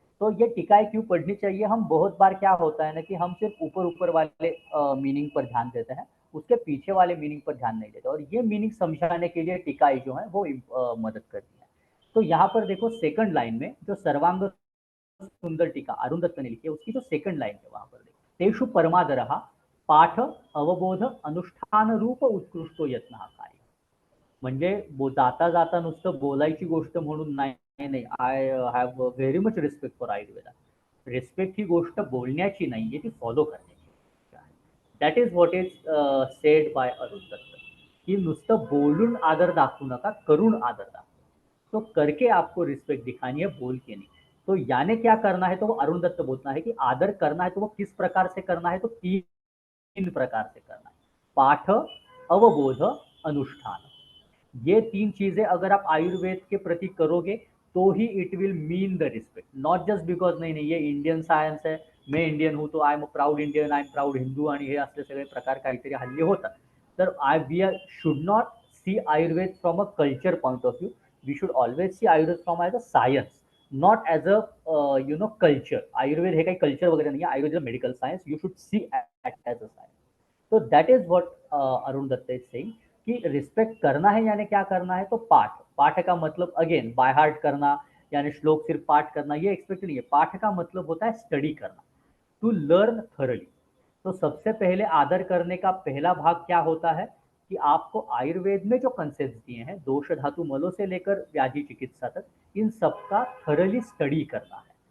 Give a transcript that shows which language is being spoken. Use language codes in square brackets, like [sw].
[hi] तो ये टीकाएं क्यों पढ़नी चाहिए, हम बहुत बार क्या होता है ना कि हम सिर्फ ऊपर ऊपर वाले मीनिंग पर ध्यान देते हैं, उसके पीछे वाले मीनिंग पर ध्यान नहीं देते. और ये मीनिंग समझाने के लिए टीकाएं जो है वो मदद करती है. तो यहाँ पर देखो सेकंड लाइन में जो सर्वांग सुंदर टीका अरुण दत्त ने लिखी है, उसकी जो सेकंड लाइन है वहां पर देखो, [sa] तेषु परमादरः पाठ अवबोध अनुष्ठान रूप उत्कृष्टो यत्न काय. [mr] म्हणजे जाता जाता नुसतं बोलायची गोष्ट म्हणून नाही. नाही, [en] I have very much respect for Ayurveda. [mr] Respect ही गोष्ट बोलण्याची नाहीये, ती फॉलो करण्याची आहे. [en] that is what is said by Arun Dutt, [mr] की नुसतं बोलून आदर दाखवू नका, करून आदर दाखवा. [hi] तो करके आपको रिस्पेक्ट दिखानी है, बोल के नहीं. तो यानी क्या करना है, तो वो अरुण दत्त बोलता है कि आदर करना है तो वो किस प्रकार से करना है, तो तीन प्रकार से करना है, पाठ, अवबोध, अनुष्ठान। ये तीन चीजें अगर आप आयुर्वेद के प्रति करोगे तो ही [en] it will mean the respect, not just because [mr] नाही नाही ये इंडियन सायन्स आहे, [hi] मैं इंडियन हूँ तो [en] I am a proud Indian, I am proud Hindu, [mr] आणि हे असले सगळे प्रकार काहीतरी हल्ली होतात. [en] तर we should not see Ayurveda from a culture point of view, we should always see Ayurveda from as a science, not as a culture. [mr] Ayurveda हे काही कल्चर वगैरे नाही आहे, Ayurveda medical science, [en] You should see as a science. [hi] तो [en] that is what Arun Dutt is saying [hi] कि respect करना है यानी क्या करना है, तो पाठ. पाठ का मतलब अगेन बाय हार्ट करना, यानी श्लोक सिर्फ पाठ करना, ये एक्सपेक्ट नहीं है. पाठ का मतलब होता है स्टडी करना, [en] To learn thoroughly. [hi] तो सबसे पहले आदर करने का पहला भाग क्या होता है कि आपको आयुर्वेद में जो कंसेप्ट दिए हैं, दोष धातु मलों से लेकर व्याधि चिकित्सा तक, इन सबका थरली स्टडी करना है.